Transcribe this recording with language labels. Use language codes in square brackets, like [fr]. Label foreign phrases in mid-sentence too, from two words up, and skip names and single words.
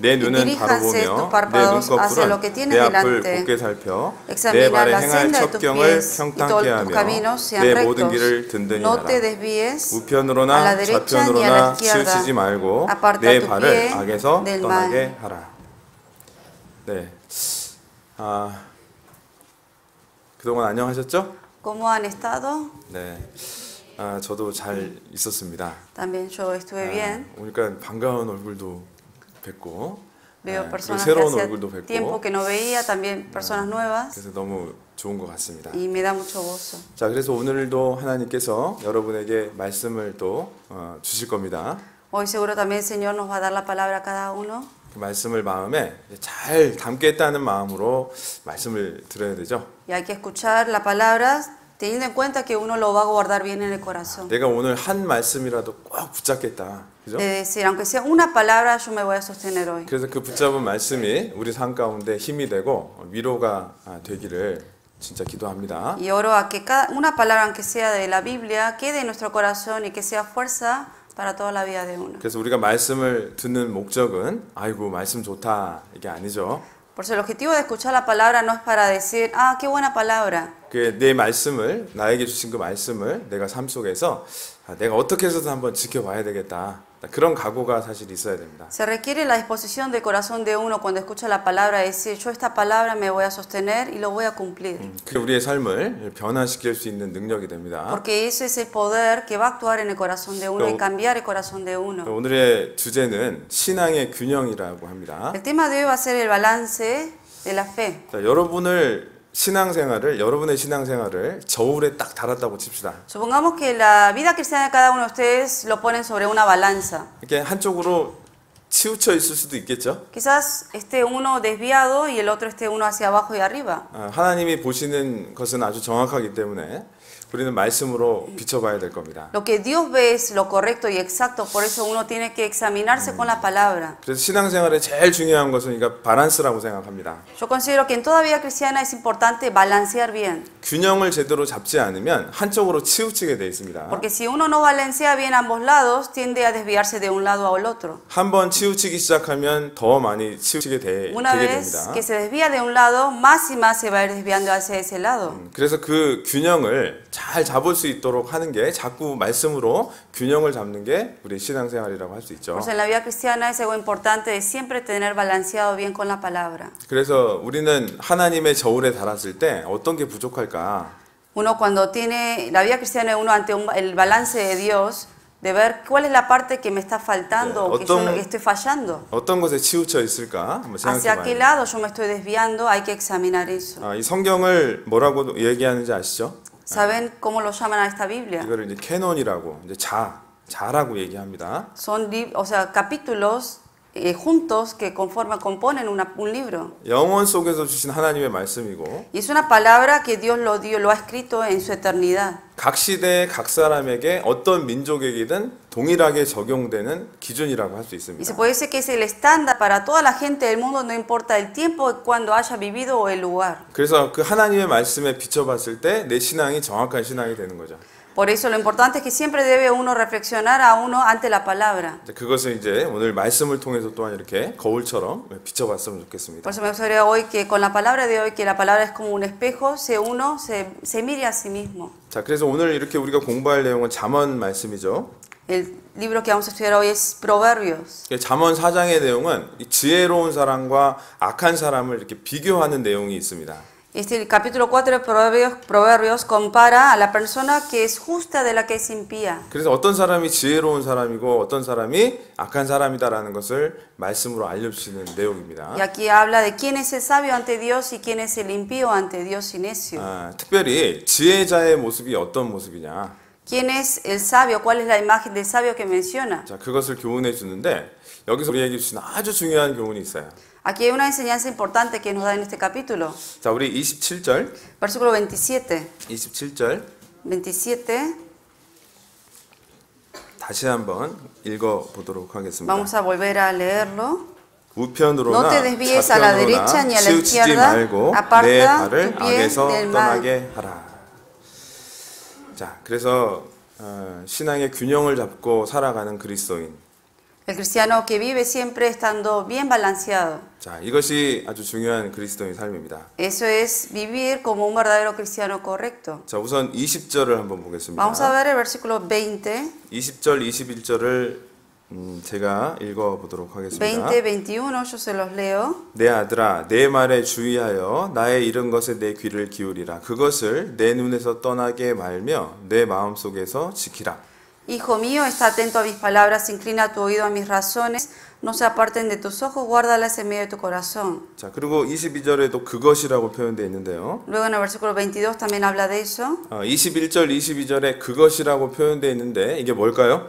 [ko] 내 눈은 바로 보며 내 눈꺼풀은 내 앞을 곱게 살펴 내 발에 행할 첩경을 평탄케 하며 내 모든 길을 든든히 하라. 우편으로나 좌편으로나 치우치지 말고 내 발을 악에서 떠나게 하라. 네, 그동안 안녕하셨죠? [es] ¿Cómo han estado? [ko] 네, 저도 잘 있었습니다. [es] También yo estuve bien. [ko] 오니까 반가운 얼굴도 뵙고, [es] Veo personas [ko] 새로운 [es] que [ko] 얼굴도 [es] hacía [ko] 뵙고, [es] tiempo que no veía, también personas nuevas. [ko] 그래서 너무 좋은 것 같습니다. [es] Y me da mucho gozo. [ko] 자, 그래서 오늘도 하나님께서 여러분에게 말씀을 또 주실 겁니다. [es] Hoy seguro también el Señor nos va a dar la palabra a cada uno. [ko] 그 말씀을 마음에 잘 담겠다는 마음으로 말씀을 들어야 되죠. [es] Y hay que escuchar la palabra teniendo en cuenta que uno lo va a guardar bien en el corazón. [ko] 내가 오늘 한 말씀이라도 꼭 붙잡겠다. 그죠? [es] De decir, aunque sea una palabra, yo me voy a sostener hoy. [ko] 그래서 그 붙잡은 말씀이 우리 삶 가운데 힘이 되고 위로가 되기를 진짜 기도합니다. [es] Y oro a que cada una palabra, aunque sea de la Biblia, quede en nuestro corazón y que sea fuerza para toda la vida de uno. [ko] 그래서 우리가 말씀을 듣는 목적은 아이고 말씀 좋다 이게 아니죠. [es] Por eso el objetivo de escuchar la palabra no es para decir, ah, qué buena palabra. [ko] 그 내 말씀을 나에게 주신 그 말씀을 내가 삶 속에서 내가 어떻게 해서든 한번 지켜봐야 되겠다. 그런 각오가 사실 있어야 됩니다. [es] Se requiere la disposición del corazón de uno cuando escucha la palabra decir, yo esta palabra me voy a sostener y lo voy a cumplir. [ko] 그게 우리의 삶을 변화시킬 수 있는 능력이 됩니다. [es] Porque ese es el poder que va a actuar en el corazón de uno y cambiar el corazón de uno. [ko] 오늘의 주제는 신앙의 균형이라고 합니다. [es] El tema de hoy va a ser el balance de la fe. [ko] 자, 여러분의 신앙생활을 저울에 딱 달았다고 칩시다. [es] Supongamos que la vida cristiana de cada uno de ustedes lo ponen sobre una balanza. [ko] 이렇게 한쪽으로 치우쳐 있을 수도 있겠죠. [es] Quizás esté uno desviado y el otro esté uno hacia abajo y arriba. [ko] 하나님이 보시는 것은 아주 정확하기 때문에 우리는 말씀으로 비춰봐야 될 겁니다. [es] Lo que Dios ve es lo correcto y exacto, por eso uno tiene que examinarse con la palabra. [ko] 그래서 신앙생활에 제일 중요한 것은 그러니까 바란스라고 생각합니다. [es] Yo considero que en toda vida cristiana es importante balancear bien. [ko] 균형을 제대로 잡지 않으면 한쪽으로 치우치게 돼 있습니다. [es] Porque si uno no balancea bien ambos lados, tiende a desviarse de un lado al otro. [ko] 한번 치우치기 시작하면 더 많이 치우치게 되게 [es] Una [ko] 됩니다. [es] vez que se desvía de un lado, más y más se va a ir desviando hacia ese lado. [ko] 그래서 그 균형을 잘 잡을 수 있도록 하는 게 자꾸 말씀으로 균형을 잡는 게 우리 신앙생활이라고 할 수 있죠. [es] Pues en la vida cristiana es algo importante de siempre tener balanceado bien con la palabra. [ko] 그래서 우리는 하나님의 저울에 달았을 때 어떤 게 부족할까? [es] Uno cuando tiene la vida cristiana, uno ante el balance de Dios, de ver cuál es la parte que me está faltando o que yo estoy fallando. [ko] 어떤 것에 치우쳐 있을까? 한번 생각해 [es] Hacia [ko] 봐요. [es] qué lado yo me estoy desviando, hay que examinar eso. [ko] 이 성경을 뭐라고 얘기하는지 아시죠? [es] ¿Saben cómo lo llaman a esta Biblia? [ko] 이거를 이제 캐논이라고 이제 자라고 얘기합니다. [es] Son, o sea, capítulos juntos que componen un libro. [ko] 영원 속에서 주신 하나님의 말씀이고. [es] Y es una palabra que Dios lo ha escrito en su eternidad. [ko] 각 시대 각 사람에게 어떤 민족에게든 동일하게 적용되는 기준이라고 할 수 있습니다. [es] Y se puede decir que es el estándar para toda la gente del mundo, no importa el tiempo, cuando haya vivido o el lugar. [ko] 그래서 그 하나님의 말씀에 비춰봤을 때 내 신앙이 정확한 신앙이 되는 거죠. [es] Por eso lo importante es que siempre debe uno reflexionar a uno ante la palabra. [ko] 그것을 이제 오늘 말씀을 통해서 또한 이렇게 거울처럼 비춰봤으면 좋겠습니다. [es] Por eso me gustaría hoy que con la palabra de hoy, que la palabra es como un espejo, uno se mire a sí mismo. [ko] 자, 그래서 오늘 이렇게 우리가 공부할 내용은 잠언 말씀이죠. [es] El libro que vamos a estudiar hoy es Proverbios. [ko] 잠언 4장의 내용은 지혜로운 사람과 악한 사람을 이렇게 비교하는 내용이 있습니다. [es] El capítulo 4 de Proverbios compara a la persona que es justa de la que es impía. [ko] 그래서 어떤 사람이 지혜로운 사람이고 어떤 사람이 악한 사람이다라는 것을 말씀으로 알려주시는 내용입니다. [es] Y aquí habla de quién es el sabio ante Dios y quién es el impío ante Dios y necio. [ko] 특별히 지혜자의 모습이 어떤 모습이냐? [es] ¿Quién es el sabio? ¿Cuál es la imagen del sabio que menciona? [ko] 자, 그것을 교훈해 주는데 여기서 우리에게 주신 아주 중요한 교훈이 있어요. [es] Aquí hay una enseñanza importante que nos da en este capítulo. [ko] 자, 우리 27절. [es] Versículo 27. [ko] 27절. [es] 27. [ko] 다시 한번 읽어 보도록 하겠습니다. [es] Vamos a volver a leerlo. [ko] 우편으로나 [es] No te desvíes a la derecha ni a la [ko] 치우치지 [es] izquierda. [ko] 말고 내 [es] Aparta [ko] 발을 [es] tu pie [ko] 악에서 [es] del mal. [ko] 떠나게 하라. 자, 그래서 신앙의 균형을 잡고 살아가는 그리스도인. [es] El cristiano que vive siempre estando bien balanceado. [ko] 자, 이것이 아주 중요한 그리스도인 삶입니다. [es] Eso es vivir como un verdadero cristiano correcto. [ko] 자, 우선 20절을 한번 보겠습니다. [es] Vamos a ver el versículo 20. [ko] 20절, 21절을 제가 읽어보도록 하겠습니다. [es] 20, 21, yo se los leo. [ko] 내 아들아, 내 말에 주의하여 나의 이른 것에 내 귀를 기울이라. 그것을 내 눈에서 떠나게 말며 내 마음속에서 지키라. [es] Hijo mío, está atento a mis palabras, inclina tu oído a mis razones, no se aparten de tus ojos, guárdalas en medio de tu corazón. [ko] 자, 그리고 22절에도 그것이라고 표현되어 있는데요. [es] Luego en el versículo 22 también habla de eso. [ko] 21절, 22절에 그것이라고 표현되어 있는데 이게 뭘까요?